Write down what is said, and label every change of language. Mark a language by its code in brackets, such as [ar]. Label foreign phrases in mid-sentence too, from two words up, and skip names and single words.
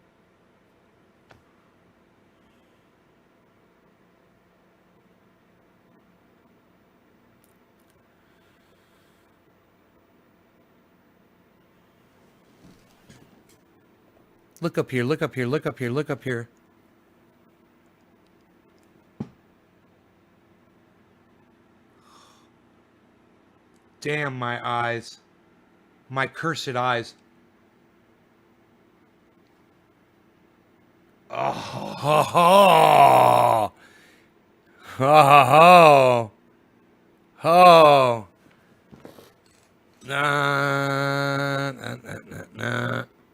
[en] Look up here, look up here, look up here, look up here. Damn my eyes. My cursed eyes. Oh, ho, ho. Ho, ho, ho. Ho. Nah, nah, nah, nah, nah.